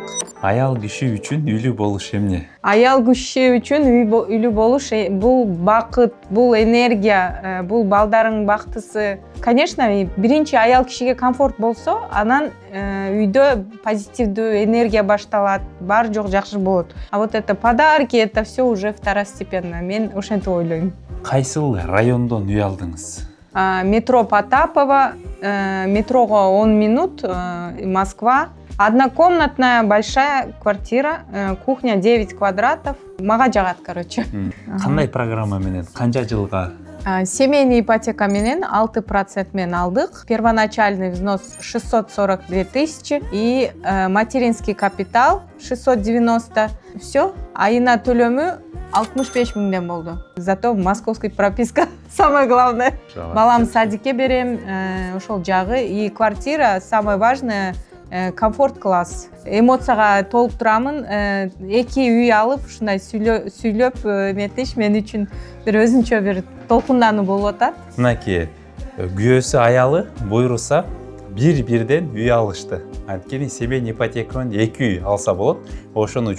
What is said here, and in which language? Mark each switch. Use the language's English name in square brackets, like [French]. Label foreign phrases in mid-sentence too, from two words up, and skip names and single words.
[Kyrgyz] Аял киши үчүн үйлүү болуш эмне? Аял киши үчүн үйлүү болуш бул бакыт, бул энергия, бул балдардын бактысы. Конечно, биринчи аял кишиге комфорт болсо, анан үйдө позитивдүү энергия башталат, баары жок жакшы болот. [Russian] А вот это подарки, это все уже второстепенно. [Kyrgyz] Мен ошентип ойлойм. Кайсыл райондон үй алдыңыз? Метро Потапова, метрого 10 минут, Москва. [Russian] Однокомнатная большая квартира, кухня 9 квадратов. [Kyrgyz] Мага жагат, короче. Кандай программа менен? Канча жылга? [Russian] Семейный ипотека [Kyrgyz] менен 6% менен алдык. [Russian] Первоначальный взнос 642 тысячи и материнский капитал 690. Все. [Kyrgyz] Айына төлөмү 65 миңден болду. [Russian] Зато московский прописка самое главное. [Kyrgyz] Балам садикке берем, ошол жагы. [Russian] И квартира самое важное, комфорт класс. [Kyrgyz] Эмоцияга толуп турамын. 2 үй алып, ушундай сүйлөп эметиш мен үчүн бир өзүнчө бир толкундануу болуп атат. Мынакей, күйөөсү аялы буйруса бир-бирден үй алышты. Анткени [Russian] семейный ипотека [Kyrgyz] менен 2 үй алса болот.